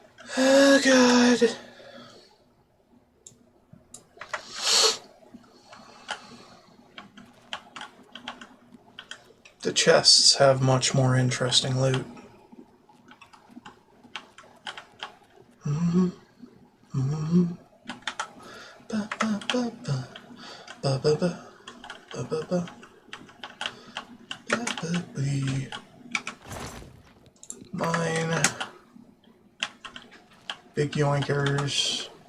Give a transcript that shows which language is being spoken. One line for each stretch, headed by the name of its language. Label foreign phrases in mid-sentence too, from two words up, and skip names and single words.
English: Oh, God. The chests have much more interesting loot. Ba, ba, ba, ba. Ba, ba, ba. Ba, ba, ba. Ba, ba, bee. Mine. Big yoinkers.